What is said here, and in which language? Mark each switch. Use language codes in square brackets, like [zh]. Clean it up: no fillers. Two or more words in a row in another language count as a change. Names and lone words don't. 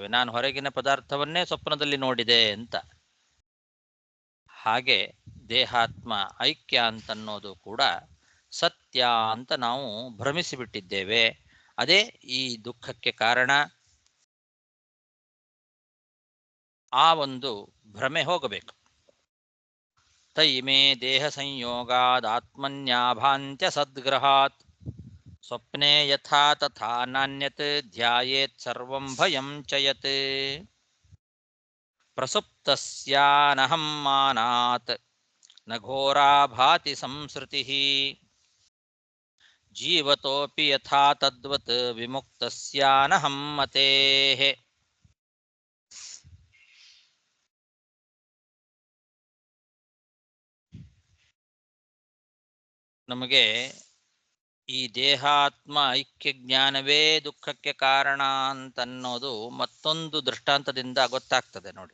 [kn] ನಾನು ಹೊರಗಿನ ಪದಾರ್ಥವನ್ನೇ ಸ್ವಪ್ನದಲ್ಲಿ ನೋಡಿದೆ ಅಂತ. ಹಾಗೆ ದೇಹಾತ್ಮ ಐಕ್ಯ ಅಂತನ್ನೋದು ಕೂಡ ಸತ್ಯ ಅಂತ ನಾವು ಭ್ರಮಿಸಿಬಿಟ್ಟಿದ್ದೇವೆ. ಅದೇ ಈ ದುಃಖಕ್ಕೆ ಕಾರಣ. ಆ ಒಂದು ಭ್ರಮೆ ಹೋಗಬೇಕು. [sa] ತೈಮೇ ದೇಹ ಸಂಯೋಗಾದಾತ್ಮನ್ಯಾಭಾಂತ್ಯ ಸದ್ಗ್ರಹಾತ್ ಸ್ವಪ್ನೆ ಯಥಾ ತಥಾ ನಾನ್ಯತ್ ಧ್ಯಾಯೇತ್ ಸರ್ವಂ ಭಯಂ ಚ ಯತ್ ಪ್ರಸುಪ್ತಸ್ಯಾನಹಂ ಮಾನಾತ್ ನ ಘೋರಾ ಭಾತಿ ಸಂಸೃತಿಃ ಜೀವತೋಪಿ ಯಥಾ ತದ್ವತ್ ವಿಮುಕ್ತಸ್ಯಾನಹಂ ಮತೇಃ. [kn] ನಮಗೆ ಈ ದೇಹಾತ್ಮ ಐಕ್ಯ ಜ್ಞಾನವೇ ದುಃಖಕ್ಕೆ ಕಾರಣ ಅಂತನ್ನೋದು ಮತ್ತೊಂದು ದೃಷ್ಟಾಂತದಿಂದ ಗೊತ್ತಾಗ್ತದೆ ನೋಡಿ.